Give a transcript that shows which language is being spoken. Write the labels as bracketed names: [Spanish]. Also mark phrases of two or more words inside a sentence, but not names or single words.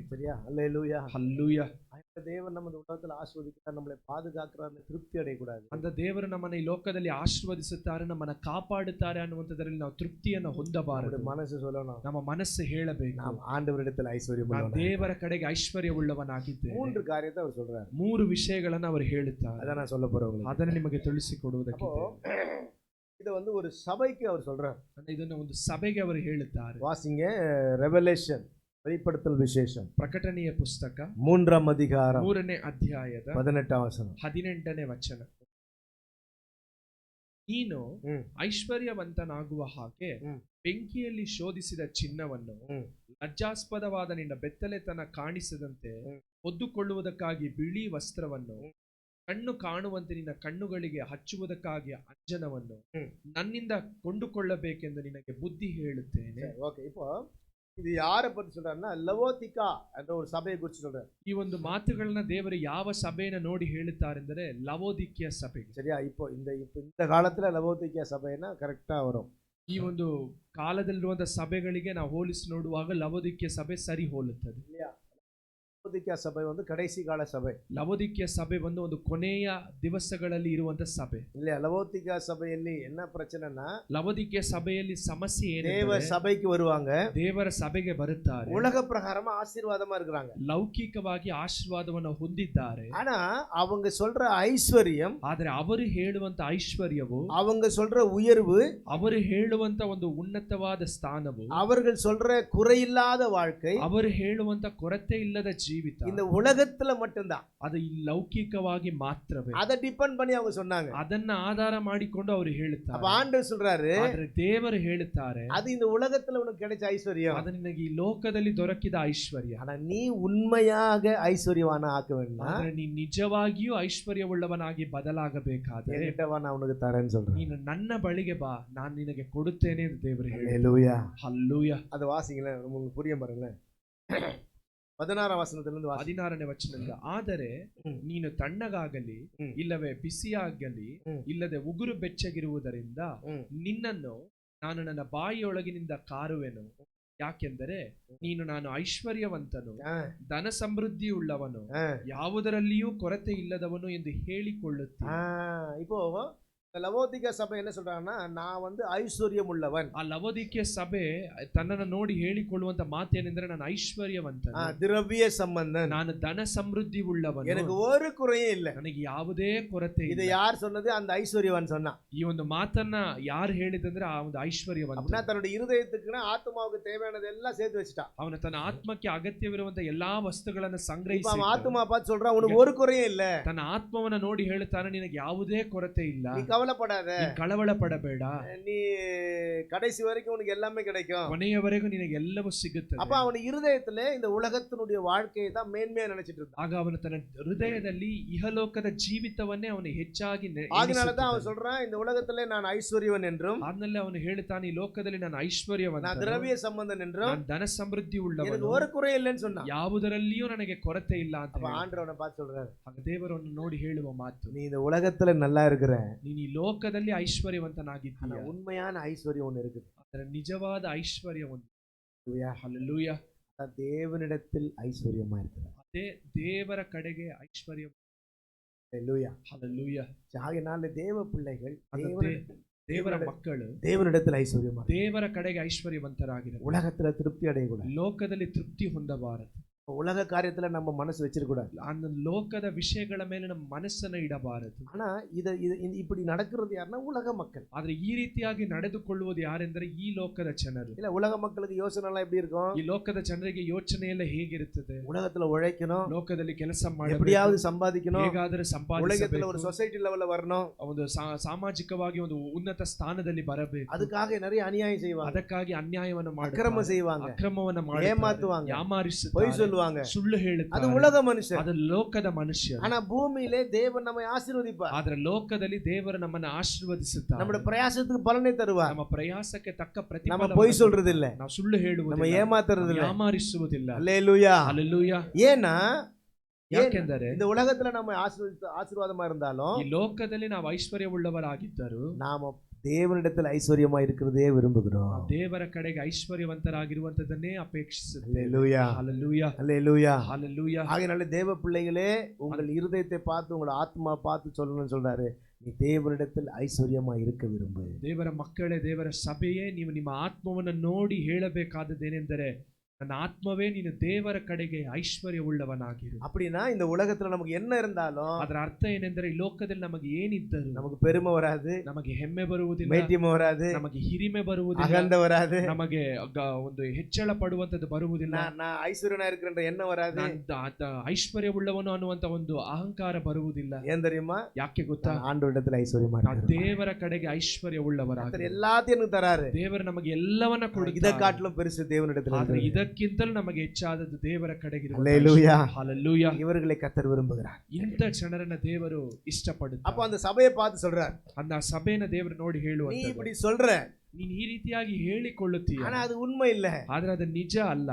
[Tamil] சரியா? அல்லேலூயா. [Kannada] ಹಲ್ಲೆಲೂಯಾ. [Tamil] தேவன் நம்ம இந்த உலகத்துல ஆசீர்வதிக்கிறார், நம்மளை பாதுகாக்கிறார், திருப்தி அடையக்கூடாது. [Kannada] ಅಂತ ದೇವರು ನಮ್ಮನ್ನ ಈ ಲೋಕದಲ್ಲಿ ಆಶೀರ್ವದಿಸುತ್ತಾರೆ, ನಮ್ಮನ್ನ ಕಾಪಾಡುತ್ತಾರೆ ಅನ್ನುವಂಥದ್ರಲ್ಲಿ ನಾವು ತೃಪ್ತಿಯನ್ನು ಹೊಂದಬಾರದು. [Tamil] மனசு சொல்லணும், [Kannada] ನಮ್ಮ ಮನಸ್ಸು ಹೇಳಬೇಕು, [Tamil] நாம் ஆண்டவரிடத்தில் ஐஸ்வர்யம் [Kannada] ನಾನು [Tamil] உள்ளவனாக. [Kannada] ದೇವರ ಕಡೆಗೆ ಐಶ್ವರ್ಯವುಳ್ಳವನಾಗಿದ್ದೇನೆ. [Tamil] 3 காரியத்தை அவர் சொல்றாரு. [Kannada] 3 ವಿಷಯಗಳನ್ನು ಅವರು ಹೇಳುತ್ತಾರೆ. [Tamil] அதான் நான் சொல்ல போறேன் உங்களுக்கு. [Kannada] ಅದನ್ನು ನಿಮಗೆ ತಿಳಿಸಿಕೊಡುವುದಕ್ಕೆ [Tamil] இதை ஒரு சபைக்கு அவர் சொல்றாரு. [Kannada] ಇದನ್ನು ಒಂದು ಸಭೆಗೆ ಅವರು ಹೇಳುತ್ತಾರೆ. [Tamil] வாசிங்க, ரெவலேஷன், வெளிப்படுத்தல் விசேஷம், [Kannada] ಪ್ರಕಟಣೆಯ ಪುಸ್ತಕ [Tamil] 3ஆம் அதிகாரம் [Kannada] 3ನೇ ಅಧ್ಯಾಯದ [Tamil] 18ஆம் வசனம். [Kannada] 18ನೇ ವಚನ. ನೀನು ಐಶ್ವರ್ಯವಂತನಾಗುವ ಹಾಗೆ ಬೆಂಕಿಯಲ್ಲಿ ಶೋಧಿಸಿದ ಚಿನ್ನವನ್ನು ಲಜ್ಜಾಸ್ಪದವಾದ ನಿನ್ನ ಬೆತ್ತಲೆತನ ಕಾಣಿಸದಂತೆ ಹೊದ್ದುಕೊಳ್ಳುವುದಕ್ಕಾಗಿ ಬಿಳಿ ವಸ್ತ್ರವನ್ನು, ಕಣ್ಣು ಕಾಣುವಂತೆ ನಿನ್ನ ಕಣ್ಣುಗಳಿಗೆ ಹಚ್ಚುವುದಕ್ಕಾಗಿ ಅಂಜನವನ್ನು ನನ್ನಿಂದ ಕೊಂಡುಕೊಳ್ಳಬೇಕೆಂದು ನಿನಗೆ ಬುದ್ಧಿ ಹೇಳುತ್ತೇನೆ. [Tamil] ஓகே, இப்போ இது யாரை பத்தி சொல்றாருன்னா லவோதிகா என்ற ஒரு சபையை குறித்து சொல்றாரு. [Kannada] ಈ ಒಂದು ಮಾತುಗಳನ್ನ ದೇವರು ಯಾವ ಸಭೆಯನ್ನು ನೋಡಿ ಹೇಳುತ್ತಾರೆಂದರೆ ಲವೋದಿಕ್ಯ ಸಭೆ. [Tamil] சரியா? இப்போ இந்த காலத்துல லவோதிகா சபைனா கரெக்டா வரும். [Kannada] ಈ ಒಂದು ಕಾಲದಲ್ಲಿರುವಂತ ಸಭೆಗಳಿಗೆ ನಾವು ಹೋಲಿಸಿ ನೋಡುವಾಗ ಲವೋದಿಕ್ಯ ಸಭೆ ಸರಿ ಹೋಲುತ್ತದೆ. [Tamil] இல்லையா? லவோதிகா சபை கடைசி கால சபை. [Kannada] ಲವೋದಿಕ್ಯ ಸಭೆ ಒಂದು ಕೊನೆಯ ದಿವಸಗಳಲ್ಲಿ ಇರುವಂತ ಸಭೆ. [Tamil] இல்லையா? லவோதிகா சபைಯಲ್ಲಿ என்ன பிரச்சனைனா, [Kannada] ಲವೋದಿಕ್ಯ ಸಭೆಯಲ್ಲಿ ಸಮಸ್ಯೆ ಏನು? [Tamil] தேவ சபைக்கு வருவாங்க, [Kannada] ದೇವರ ಸಭೆಗೆ ಬರುತ್ತಾರೆ, [Tamil] உலக பிரகாரமா ஆசீர்வாதமா இருக்காங்க, [Kannada] ಲೌಕಿಕವಾಗಿ ಆಶೀರ್ವಾದವನ್ನು ಹೊಂದಿದ್ದಾರೆ. [Tamil] ஆனா அவங்க சொல்ற ஐஸ்வர்யம், [Kannada] ಆದರೆ ಅವರು ಹೇಳುವಂತ ಐಶ್ವರ್ಯವು, [Tamil] அவங்க சொல்ற உயர்வு, [Kannada] ಅವರು ಹೇಳುವಂತ ಒಂದು ಉನ್ನತವಾದ ಸ್ಥಾನವು, [Tamil] அவர்கள் சொல்ற குறையில்லாத வாழ்க்கை, [Kannada] ಅವರು ಹೇಳುವಂತ ಕೊರತೆ ಇಲ್ಲದ ಜೀವಿತ [Tamil] இந்த உலகத்துல மட்டும்தான். [Kannada] ಅದು ಈ ಲೌಕಿಕವಾಗಿ ಮಾತ್ರವೇ. [Tamil] அதை டிபெண்ட் பண்ணி அவங்க சொன்னாங்க, [Kannada] ಅದನ್ನ ಆಧಾರ ಮಾಡಿಕೊಂಡು ಅವರು ಹೇಳುತ್ತಾರೆ. [Tamil] அப்ப ஆண்டவர் சொல்றாரு, [Kannada] ಆದರೆ ದೇವರು ಹೇಳುತ್ತಾರೆ, [Tamil] அது இந்த உலகத்துல உனக்கு கிடைச்ச ஐஸ்வர்யம், [Kannada] ಅದು ನಿನಗೆ ಈ ಲೋಕದಲ್ಲಿ ದೊರಕಿದ ಐಶ್ವರ್ಯ. [Tamil] ஆனா நீ உண்மையாக ஐஸ்வர்யவான ஆக்க வேண்டும், [Kannada] ಆದರೆ ನೀ ನಿಜವಾಗಿಯೂ ಐಶ್ವರ್ಯವುಳ್ಳವನಾಗಿ ಬದಲಾಗಬೇಕಾದರೆ [Tamil] என்கிட்ட நான் உனக்கு தரேன்னு சொல்றேன். [Kannada] ನೀನು ನನ್ನ ಬಳಿಗೆ ಬಾ, ನಾನು ನಿನಗೆ ಕೊಡುತ್ತೇನೆ ಎಂದು ದೇವರು ಹೇಳಿ. [Tamil] ஹல்லேலூயா. [Kannada] ಹಲ್ಲೆಲೂಯಾ. [Tamil] அது வாசிங்களேன், உங்களுக்கு புரியும் பாருங்களேன். [Kannada] 16 ವಚನದಿಂದ ವಾಸಿ. 16ನೇ ವಚನದಿಂದ, ಆದರೆ ಹ್ಮ್. ನೀನು ತಣ್ಣಗಾಗಲಿ ಹ್ಮ್. ಇಲ್ಲವೇ ಬಿಸಿಯಾಗಲಿ ಹ್ಮ್. ಇಲ್ಲದೆ ಉಗುರು ಬೆಚ್ಚಗಿರುವುದರಿಂದ ಹ್ಮ್. ನಿನ್ನನ್ನು ನಾನು ನನ್ನ ಬಾಯಿಯೊಳಗಿನಿಂದ ಕಾರುವೆನು. ಯಾಕೆಂದರೆ ನಾನು ಐಶ್ವರ್ಯವಂತನು, ஆ, ಧನ ಸಮೃದ್ಧಿ ಉಳ್ಳವನು, ஆ. ಯಾವುದರಲ್ಲಿಯೂ ಕೊರತೆ ಇಲ್ಲದವನು ಎಂದು ಹೇಳಿಕೊಳ್ಳುತ್ತೀನಿ. [Tamil] இப்போ லவோதிகா சபை என்ன சொல்றாங்கன்னா, நான் வந்து ஐஸ்வர்யம் உள்ளவன். [Kannada] ಆ ಲವೋದಿಕೆ ಸಭೆ ತನ್ನನ್ನು ನೋಡಿ ಹೇಳಿಕೊಳ್ಳುವಂತ ಮಾತೇನೆಂದರೆ, ನಾನು ಐಶ್ವರ್ಯವಂತನು, [Tamil] திரவிய சம்பந்தன், [Kannada] ನಾನು ಧನ ಸಮೃದ್ಧಿ ಉಳ್ಳವನು, [Tamil] எனக்கு ஒரு குறையும் இல்ல. [Kannada] ನನಗೆ ಯಾವುದೇ ಕೊರತೆ [Tamil] இதை [Kannada] ಇಲ್ಲ. [Tamil] யார் சொன்னது? அந்த ஐஸ்வர்யவான் சொன்னான். [Kannada] ಈ ಒಂದು ಮಾತನ್ನ ಯಾರು ಹೇಳಿದಂದ್ರೆ ಆ ಒಂದು ಐಶ್ವರ್ಯವಂತ. [Tamil] அப்படின்னா தன்னுடைய இருதயத்துக்குன்னா ஆத்மாவுக்கு தேவையானது எல்லாம் சேர்த்து வச்சுட்டான். [Kannada] ಅವನು ತನ್ನ ಆತ್ಮಕ್ಕೆ ಅಗತ್ಯವಿರುವಂತ ಎಲ್ಲಾ ವಸ್ತುಗಳನ್ನು [Tamil] இப்ப [Kannada] ಸಂಗ್ರಹಿಸಿ [Tamil] அவன் ஆத்மா பார்த்து சொல்றான், உனக்கு ஒரு குறையும் இல்ல, [Kannada] ತನ್ನ ಆತ್ಮವನ್ನ ನೋಡಿ ಹೇಳುತ್ತಾನೆ, ನಿನಗೆ ಯಾವುದೇ ಕೊರತೆ ಇಲ್ಲ, [Tamil] நீ கவலைப்படாத, [Kannada] ನೀನು ಕಳವಳ ಪಡಬೇಡ, [Tamil] நீ கடைசி வரைக்கும் உனக்கு எல்லாமே கிடைக்கும். [Kannada] ಕೊನೆಯವರೆಗೂ ನಿನಗೆ ಎಲ್ಲವೂ ಸಿಗುತ್ತದೆ. [Tamil] அப்ப அவன் இருதயத்துல இந்த உலகத்தினுடைய வாழ்க்கையை தான் மேன்மையா நினைச்சிட்டு இருந்தான். [Kannada] ಆಗ ಅವನು ತನ್ನ ಹೃದಯದಲ್ಲಿ ಇಹಲೋಕದ ಜೀವಿತವನ್ನೇ ಅವನು ಹೆಚ್ಚಾಗಿ [Tamil] அதனாலதான் அவன் சொல்றான், இந்த உலகத்திலே நான் ஐஸ்வர்யவன் என்றும், [Kannada] ಆದ್ಮೇಲೆ ಅವನು ಹೇಳ್ತಾನೆ, ಈ ಲೋಕದಲ್ಲಿ ನಾನು ಐಶ್ವರ್ಯವಂತ, [Tamil] நான் திரவிய சம்பந்தன் என்றும், [Kannada] ನಾನು ಧನ ಸಮೃದ್ಧಿ [Tamil] எனக்கு [Kannada] ಉಳ್ಳವನು, [Tamil] ஒரு குறை இல்லைன்னு சொன்னான். [Kannada] ಯಾವುದರಲ್ಲಿಯೂ ನನಗೆ ಕೊರತೆ ಇಲ್ಲ ಅಂತ [Tamil] அப்ப [Kannada] ಹೇಳಿ. [Tamil] ஆண்டவனை பார்த்து சொல்றாரு, [Kannada] ಆಗ ದೇವರನ್ನು ನೋಡಿ ಹೇಳುವ ಮಾತು, [Tamil] நீ இந்த உலகத்துல நல்லா இருக்கிற, [Kannada] ನೀನು ಈ ಲೋಕದಲ್ಲಿ [Tamil] ஆனா [Kannada] ಐಶ್ವರ್ಯವಂತನಾಗಿದ್ದೀಯ, [Tamil] உண்மையான ஐஸ்வர்யம் ஒண்ணு இருக்குது. [Kannada] ಅದರ ನಿಜವಾದ ಐಶ್ವರ್ಯ ಒಂದು. [Tamil] ஹல்லேலூயா. [Kannada] ಹಲ್ಲೆಲೂಯಾ. [Tamil] அதான் தேவனிடத்தில் ஐஸ்வர்யமா இருக்கிறார். [Kannada] ಅದೇ ದೇವರ ಕಡೆಗೆ ಐಶ್ವರ್ಯ. [Tamil] ஹல்லேலூயா. [Kannada] ಹಲ್ಲೆಲೂಯಾ. [Tamil] ஆகையினால தேவ பிள்ளைகள் [Kannada] ದೇವರ ಮಕ್ಕಳು [Tamil] தேவனிடத்தில் ஐஸ்வர்யமா, [Kannada] ದೇವರ ಕಡೆಗೆ ಐಶ್ವರ್ಯವಂತರಾಗಿರಬೇಕು. [Tamil] உலகத்துல திருப்தி அடையக்கூடாது. [Kannada] ಲೋಕದಲ್ಲಿ ತೃಪ್ತಿ ಹೊಂದಬಾರದು. [Tamil] உலக காரியத்துல நம்ம மனசு வச்சிருக்க கூடாது. [Kannada] அந்த ಲೋಕದ ವಿಷಯಗಳ ಮೇಲೆ ನಮ್ಮ ಮನಸ್ಸನ್ನ ಇಡಬಾರದು. [Tamil] ஆனா இப்படி நடக்கிறது யாருன்னா உலக மக்கள். [Kannada] ಆದ್ರೆ ಈ ರೀತಿಯಾಗಿ ನಡೆದುಕೊಳ್ಳುವುದು ಯಾರೆಂದರೆ ಈ ಲೋಕದ ಜನರು. [Tamil] இல்ல, உலக மக்களுக்கு யோசனை எல்லாம் எப்படி இருக்கும்? [Kannada] ಈ ಲೋಕದ ಜನರಿಗೆ ಯೋಚನೆ ಎಲ್ಲ ಹೇಗಿರುತ್ತದೆ? [Tamil] உலகத்துல உழைக்கணும், [Kannada] ಲೋಕದಲ್ಲಿ ಕೆಲಸ ಮಾಡಬೇಕು, [Tamil] எப்படியாவது சம்பாதிக்கணும், [Kannada] ಹೇಗಾದರೂ [Tamil] உலகத்துல [Kannada] ಸಂಪಾದಿಸಬೇಕು, [Tamil] ஒரு [English] society level [Tamil] வரணும், [Kannada] ಒಂದು ಸಾಮಾಜಿಕವಾಗಿ ಒಂದು ಉನ್ನತ ಸ್ಥಾನದಲ್ಲಿ ಬರಬೇಕು. [Tamil] அதுக்காக நிறைய அநியாயம் செய்வாங்க, [Kannada] ಅದಕ್ಕಾಗಿ ಅನ್ಯಾಯವನ್ನು [Tamil] அக்கிரமம் [Kannada] ಮಾಡುತ್ತಾರೆ, [Tamil] செய்வாங்க, [Kannada] ಅಕ್ರಮವನ್ನು ಮಾಡುತ್ತಾರೆ, [Tamil] ஏமாத்துவாங்க, பொய் [Kannada] ಯಾಮಾರಿಸುತ್ತಾರೆ, [Tamil] சொல்லுவாங்க. [Kannada] ಸುಳ್ಳು [Tamil] அது [Kannada] ಹೇಳುತ್ತಾರೆ. [Tamil] உலக மனுஷன். [Kannada] ಅದು ಲೋಕದ ಮನುಷ್ಯರು. [Tamil] ஆனா பூமியிலே தேவன் நம்மை ஆசீர்வதிப்பார். [Kannada] ಆದ್ರೆ ಲೋಕದಲ್ಲಿ ದೇವರು ನಮ್ಮನ್ನು ಆಶೀರ್ವದಿಸುತ್ತಾರೆ. [Tamil] நம்முடைய பிரயாசத்துக்கு பலனை தருவார். [Kannada] ನಮ್ಮ ಪ್ರಯಾಸಕ್ಕೆ ತಕ್ಕ [Tamil] நம்ம [Kannada] ಪ್ರತಿಫಲ. [Tamil] பொய் சொல்றது இல்ல, [Kannada] ನಾವು ಸುಳ್ಳು [Tamil] நம்ம [Kannada] ಹೇಳುವುದಿಲ್ಲ, [Tamil] ஏமாத்துறது இல்ல. [Kannada] ಯಾಮಾರಿಸುವುದಿಲ್ಲ. [Tamil] அல்லேலூயா. [Kannada] ಹಲ್ಲೆಲೂಯಾ. [Tamil] ஏன்னா [Kannada] ಯಾಕೆಂದರೆ [Tamil] இந்த உலகத்துல நம்ம ஆசீர்வாதமா இருந்தாலும், [Kannada] ಈ ಲೋಕದಲ್ಲಿ ನಾವು ಐಶ್ವರ್ಯವುಳ್ಳವರಾಗಿದ್ದರು, [Tamil] நாம தேவனிடத்தில் ஐஸ்வர்யமா இருக்கிறதே விரும்புகிறோம். [Kannada] ನಾವು ದೇವರ ಕಡೆಗೆ ಐಶ್ವರ್ಯವಂತರಾಗಿರುವಂತದನ್ನೇ ಅಪೇಕ್ಷಿಸುತ್ತೇವೆ. [Tamil] அல்லேலூயா. [Kannada] ಹಲ್ಲೆಲೂಯಾ. [Tamil] அல்லேலூயா. [Kannada] ಹಲ್ಲೆಲೂಯಾ. [Tamil] ஆகையினால தேவ பிள்ளைகளே, உங்கள் இருதயத்தை பார்த்து உங்கள் ஆத்மா பார்த்து சொல்லணும்னு சொல்றாரு, நீ தேவனிடத்தில் ஐஸ்வர்யமா இருக்க விரும்பு. [Kannada] ದೇವರ ಮಕ್ಕಳೇ, ದೇವರ ಸಭೆಯೇ, ನೀವು ನಿಮ್ಮ ಆತ್ಮವನ್ನು ನೋಡಿ ಹೇಳಬೇಕಾದದ್ದೇನೆಂದರೆ, ನನ್ನ ಆತ್ಮವೇ ನೀನು ದೇವರ ಕಡೆಗೆ ಐಶ್ವರ್ಯವುಳ್ಳವನಾಗಿರು. [Tamil] அப்படின்னா இந்த உலகத்துல நமக்கு என்ன இருந்தாலும் [Kannada] ಅದರ ಅರ್ಥ ಏನೆಂದರೆ, ಈ ಲೋಕದಲ್ಲಿ ನಮಗೆ ಏನಿದ್ದರು [Tamil] நமக்கு பெருமை வராது, [Kannada] ನಮಗೆ ಹೆಮ್ಮೆ ಬರುವುದಿಲ್ಲ, [Tamil] மேட்டிமை வராது, [Kannada] ನಮಗೆ ಹಿರಿಮೆ ಬರುವುದಿಲ್ಲ, [Tamil] அகந்த வராது, [Kannada] ನಮಗೆ ಒಂದು ಹೆಚ್ಚಳ ಪಡುವಂತದ್ದು ಬರುವುದಿಲ್ಲ, [Tamil] நான் ஐஸ்வர்யனா இருக்கிற எண்ணம் வராது. [Kannada] ಐಶ್ವರ್ಯವುಳ್ಳವನು ಅನ್ನುವಂತ ಒಂದು ಅಹಂಕಾರ ಬರುವುದಿಲ್ಲ. [Tamil] ஏன் தெரியுமா? [Kannada] ಯಾಕೆ ಗೊತ್ತಾ? [Tamil] ஆண்டவரிடத்தில் ஐஸ்வர்யமா [Kannada] ನಾವು [Tamil] இருக்கிறோம். [Kannada] ದೇವರ ಕಡೆಗೆ ಐಶ್ವರ್ಯವುಳ್ಳವರಾಗಿ, [Tamil] எல்லாத்தையும் எனக்கு தராரு. [Kannada] ದೇವರು ನಮಗೆ ಎಲ್ಲವನ್ನ [Tamil] இதை [Kannada] ಕೊಡುತ್ತಾರೆ. [Tamil] காட்டிலும் பெருசு தேவனிடத்தில் [Kannada] ಆದ್ರೆ [Tamil] இருக்கிறது. [Kannada] ಇದಕ್ಕಿಂತಲೂ ನಮಗೆ ಹೆಚ್ಚಾದದ್ದು ದೇವರ ಕಡೆಗೆ. [Tamil] அல்லேலூயா. [Kannada] ಹಲ್ಲೆಲೂಯಾ. [Tamil] இவர்களை கர்த்தர் விரும்புகிறார். [Kannada] ಇಂಥ ಜನರನ್ನ ದೇವರು ಇಷ್ಟಪಡುತ್ತಾರೆ. [Tamil] அப்ப அந்த சபையை பார்த்து சொல்றார், [Kannada] அந்த ಸಭೆನ ದೇವರು ನೋಡಿ [Tamil] நீ [Kannada] ಹೇಳುವಂತ, [Tamil] இப்படி சொல்ற, [Kannada] ನೀನ್ ಈ ರೀತಿಯಾಗಿ ಹೇಳಿಕೊಳ್ಳುತ್ತೀಯ, [Tamil] ஆனா அது உண்மை இல்ல. [Kannada] ಆದ್ರೆ ಅದು ನಿಜ ಅಲ್ಲ.